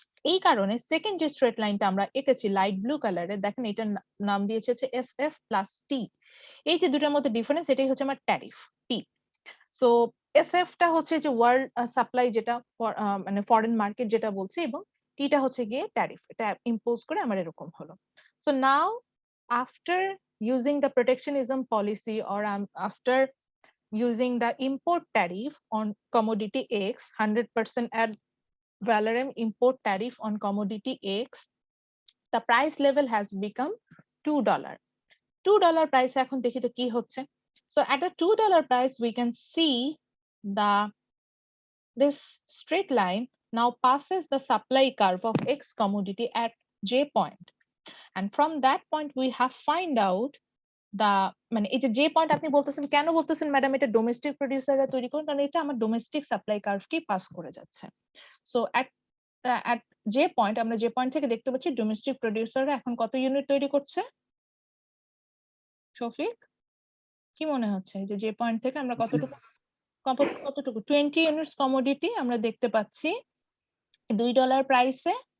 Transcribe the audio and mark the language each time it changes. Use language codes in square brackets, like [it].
[bn] এই কারণে সেকেন্ড যে স্ট্রেট লাইনটা আমরা এঁকেছি লাইট ব্লু কালারে, দেখেন এটার নাম দিয়েছে হচ্ছে SF প্লাস টি। এই যে দুটার মধ্যে ডিফারেন্স, এটাই হচ্ছে আমার ট্যারিফ টি। সো SF টা হচ্ছে যে ওয়ার্ল্ড সাপ্লাই, যেটা মানে ফরেন মার্কেট যেটা বলছি, এবং টিটা হচ্ছে গিয়ে ট্যারিফ, এটা ইম্পোজ করে আমার এরকম হলো। [en] So now after using the protectionism policy or after using the import tariff on commodity X, 100% ad valorem import tariff on commodity X, the price level has become $2. [bn] $2 price এখন দেখি তো কি হচ্ছে। [en] So at a $2 price we can see this straight line now passes the supply curve of X commodity at J point, and from that point we have find out [bn] দা মানে এই যে point আপনি বলতেছেন, কেন বলতেছেন ম্যাডাম এটা domestic প্রোডিউসাররা তৈরি করেন, কারণ এটা আমার ডোমেস্টিক সাপ্লাই কার্ভকেই পাস করে যাচ্ছে। সো এট যে পয়েন্ট, আমরা যে পয়েন্ট থেকে দেখতে পাচ্ছি ডোমেস্টিক প্রোডিউসাররা এখন কত ইউনিট তৈরি করছে, শফিক কি মনে হচ্ছে যে পয়েন্ট থেকে আমরা কতটুকু 20 ইউনিটস কমোডিটি আমরা দেখতে পাচ্ছি $2 প্রাইসে।